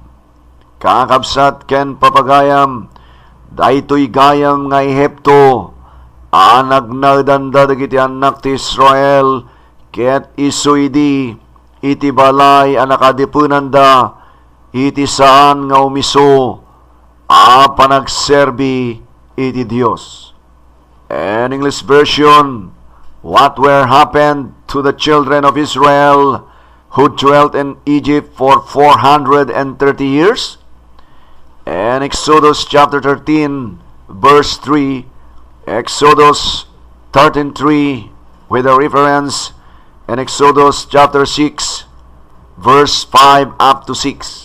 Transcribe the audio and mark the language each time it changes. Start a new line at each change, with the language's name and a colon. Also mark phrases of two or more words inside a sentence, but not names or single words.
Iloko: Kakabsat ken papagayam, daytoy gayam nga Ehipto, nagnagdanda dagiti anak ti Israel, ket isoydi iti balay a nakadipunan da, iti saan nga umiso, panagserbi iti Dios.
English: And English version, what were happened to the children of Israel who dwelt in Egypt for 430 years? And Exodus chapter 13, verse 3, Exodus 13:3 with a reference, and Exodus chapter 6, verse 5 up to 6.